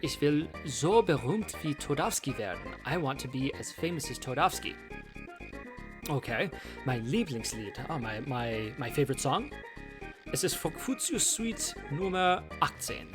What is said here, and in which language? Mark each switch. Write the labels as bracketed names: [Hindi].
[German] Ich will so berühmt wie Toadstool werden. [English] I want to be as famous as Toadstool. [German] Okay. Mein Lieblingslied. [English] My favorite song? [German] Es ist Frogfucius Suite Nummer 18.